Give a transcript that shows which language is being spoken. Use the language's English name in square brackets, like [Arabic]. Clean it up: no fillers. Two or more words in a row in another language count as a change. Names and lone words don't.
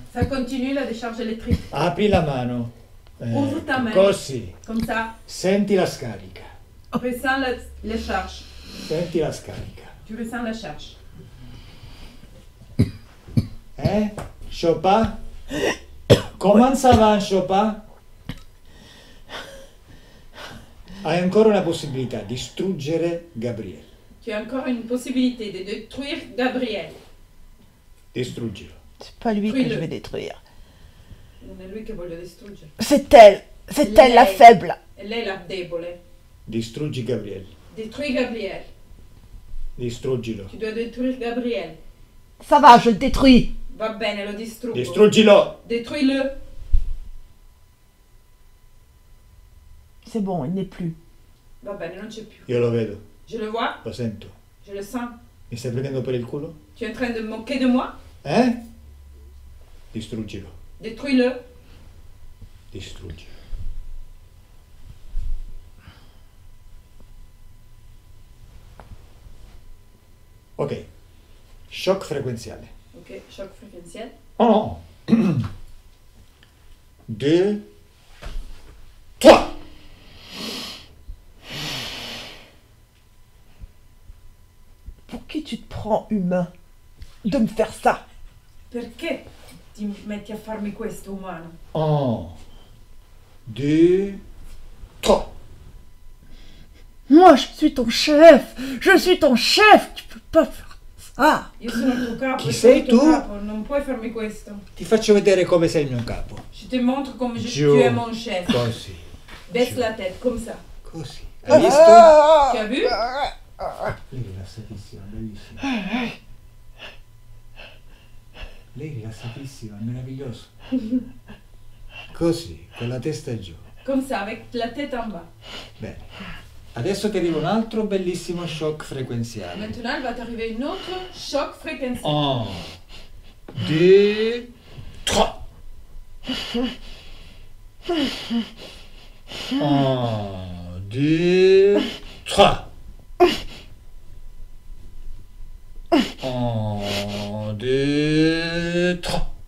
[French] Ça continue la décharge électrique. [Italian] Apri la mano. [French] Ouvre ta main. [Italian] Così. [French] Comme ça, [Italian] Senti la scarica. [French] ressens la charge. [Italian] Senti la scarica. [French] Tu ressens la charge. Chopin? Comment ça va, Chopin? [Italian] Hai ancora una possibilità, distruggere Gabriele. [French] Tu as encore une possibilité de détruire Gabriel. [Italian] Distruggilo. [French] C'est pas lui que Détruis-le. je vais détruire. [Italian] Non è lui che voglio distruggere. [French] C'est elle. C'est elle la [Italian] Lei. [French] faible. [Italian] E lei è la debole. Distruggi Gabriele. [French] Détruis Gabriel. [Italian] Distruggilo. [French] Tu dois détruire Gabriel. Ça va, je le détruis. [Italian] Va bene, lo distruggo. Distruggilo! [French] Détruis-le. C'est bon, il n'est plus. [Italian] Va bene, non c'è più. Io lo vedo, [French] Je le vois, [Italian] lo sento. [French] je le sens. [Italian] Mi stai prendendo per il culo? [French] Tu es en train de me moquer de moi. [Italian] Distruggilo. [French] Détruis-le. [Italian] Distruggilo. Ok. Shock frequenziale. [French] Ok, choc fréquentiel. [Italian] Oh no. 2, 3. [French] Pour qui tu te prends, humain, de me faire ça? [Italian] Perché ti metti a farmi questo, umano? 1, 2, 3. [French] Moi, je suis ton chef. Je suis ton chef. Tu peux pas faire ça. [Italian] Io sono il tuo capo, Chi io sono sei il tuo tu? capo, non puoi farmi questo. Ti faccio vedere come sei il mio capo. [French] Je te montre comme [Italian] Giù. [French] tu es mon chef. [Italian] Così. [French] Baisse [Italian] Giù. [French] la tête, comme ça. [Italian] Così. Hai visto? [French] Tu as vu? [Italian] Lei è rilassatissima, bellissima. Lei è rilassatissima, è meraviglioso. Così, con la testa giù. [French] Comme ça, avec la tête en bas. [Italian] Bene. Adesso ti arriva un altro bellissimo shock frequenziale. [French] Maintenant, il va t'arriver une autre choc fréquentiel. 1, 2, 3. 1, 2, 3. 1, 2, 3.